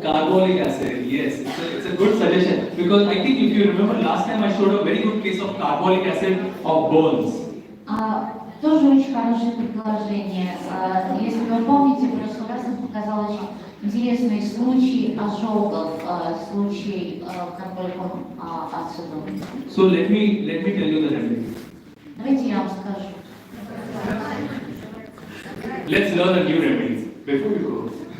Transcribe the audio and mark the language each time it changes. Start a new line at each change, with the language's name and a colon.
English: Carbolic acid, yes, it's a good suggestion because I think if you remember last time I showed a very good case of carbolic acid of burns.
Russian: Тоже очень хорошее предложение. Если вы помните, в прошлый раз я показала очень интересный случай ожогов, случай карболикум ацидум.
English: So let me tell you the remedy.
Russian: Давайте я вам скажу.
English: Let's learn the new remedies before we go.